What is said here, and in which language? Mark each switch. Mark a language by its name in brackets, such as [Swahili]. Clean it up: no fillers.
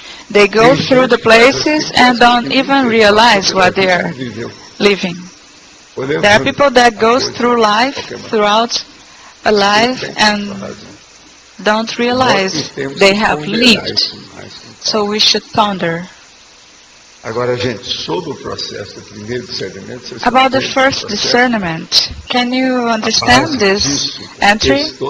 [English] They go through the places and don't even realize what they are living. There are people that go through life, throughout a life, and don't realize they have lived. So we should ponder. [Portuguese] Agora, gente, sobre o processo do primeiro discernimento... [English] About the first discernment, can you understand this entry?